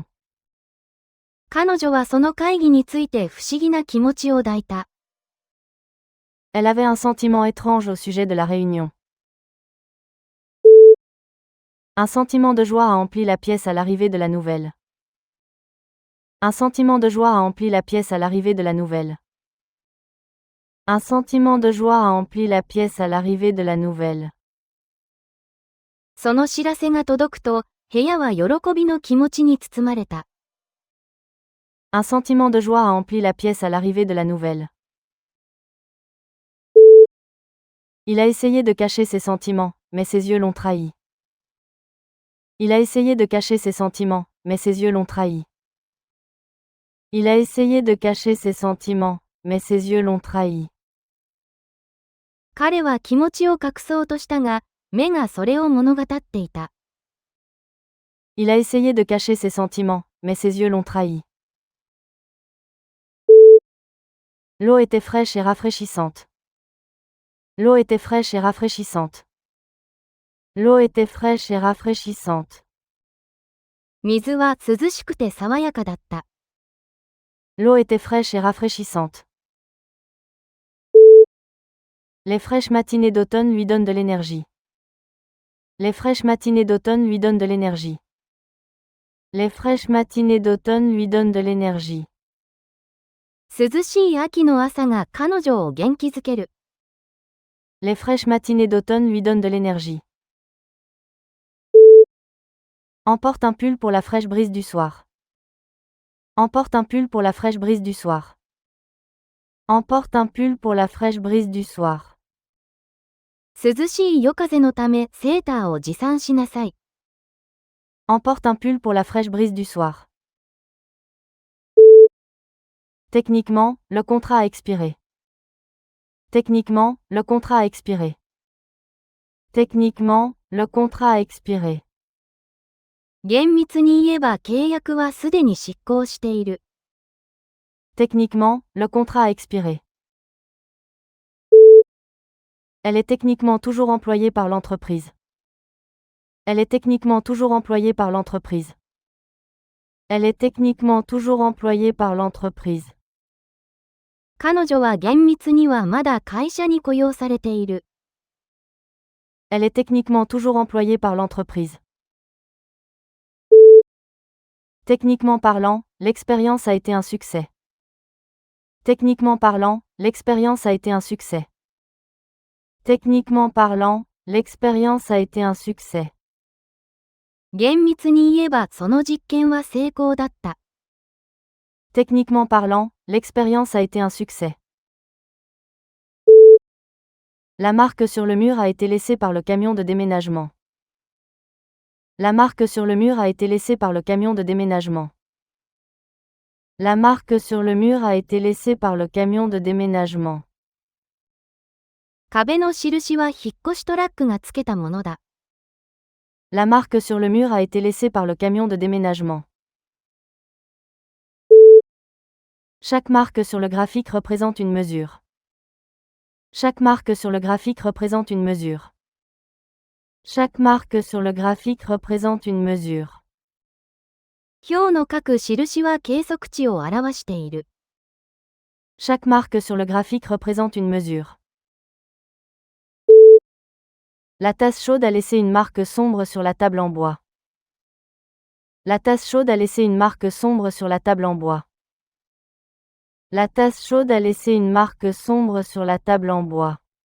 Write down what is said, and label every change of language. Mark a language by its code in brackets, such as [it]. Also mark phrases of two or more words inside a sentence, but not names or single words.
[ja] 彼女はその会議について不思議な気持ちを抱いた。 [fr] Elle avait un sentiment étrange au sujet de la réunion. Un sentiment de joie a empli la pièce à l'arrivée de la nouvelle. Un sentiment de joie a empli la pièce à l'arrivée de la nouvelle. Un sentiment de joie a empli la pièce à l'arrivée de la nouvelle. [ja] その知らせが届くと、部屋は喜びの気持ちに包まれた。 [fr] Un sentiment de joie a empli la pièce à l'arrivée de la nouvelle. Il a essayé de cacher ses sentiments, mais ses yeux l'ont trahi. Il a essayé de cacher ses sentiments, mais ses yeux l'ont trahi. Il a essayé de cacher ses sentiments, mais ses yeux l'ont trahi. [ja] 彼は気持ちを隠そうとしたが、目がそれを物語っていた。 [fr] Il a essayé de cacher ses sentiments, mais ses yeux l'ont trahi. L'eau était fraîche et rafraîchissante. L'eau était fraîche et rafraîchissante. L'eau était fraîche et rafraîchissante. [ja] 水は涼しくて爽やかだった。 [fr] L'eau était fraîche et rafraîchissante. Les fraîches matinées d'automne lui donnent de l'énergie. Les fraîches matinées d'automne lui donnent de l'énergie. Les fraîches matinées d'automne lui donnent de l'énergie. [ja] 涼しい秋の朝が彼女を元気づける。 [fr] Les fraîches matinées d'automne lui donnent de l'énergie. Emporte un pull pour la fraîche brise du soir. Emporte un pull pour la fraîche brise du soir. Emporte un pull pour la fraîche brise du soir. [ja] 涼しい夜風のためセーターを持参しなさい。 [fr] Emporte un pull pour la fraîche brise du soir. Techniquement, le contrat a expiré. Techniquement, le contrat a expiré. Techniquement, le contrat a expiré. [ja] 厳密に言えば契約はすでに失効している。 [fr] Techniquement, le contrat a expiré. Elle est techniquement toujours employée par l'entreprise. Elle est techniquement toujours employée par l'entreprise. Elle est techniquement toujours employée par l'entreprise. [ja] 彼女は厳密にはまだ会社に雇用されている。 [fr] Elle est techniquement toujours employée par l'entreprise. Techniquement parlant, l'expérience a été un succès. Techniquement parlant, l'expérience a été un succès. Techniquement parlant, l'expérience a été un succès. [ja] 厳密に言えばその実験は成功だった。 [fr] Techniquement parlant, l'expérience a été un succès. La marque sur le mur a été laissée par le camion de déménagement. La marque sur le mur a été laissée par le camion de déménagement. La marque sur le mur a été laissée par le camion de déménagement. [ja] 壁の印は引っ越しトラックがつけたものだ。 [fr] La marque sur le mur a été laissée par le camion de déménagement. Chaque marque sur le graphique représente une mesure. Chaque marque sur le graphique représente une mesure. Chaque marque sur le graphique représente une mesure. [ja] 表の各印は計測値を表している。 [fr] Chaque marque sur le graphique représente une mesure. La tasse chaude a laissé une marque sombre sur la table en bois. La tasse chaude a laissé une marque sombre sur la table en bois. La tasse chaude a laissé une marque sombre sur la table en bois.